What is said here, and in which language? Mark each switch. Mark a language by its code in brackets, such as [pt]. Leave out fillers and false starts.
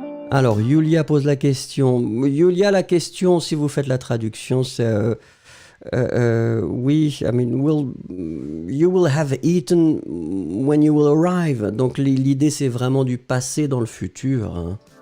[fr] Alors, Yulia pose la question. Yulia, la question, si vous faites la traduction, c'est... [en] oui, I mean, you will have eaten when you will arrive. [fr] Donc l'idée c'est vraiment du passé dans le futur. Hein.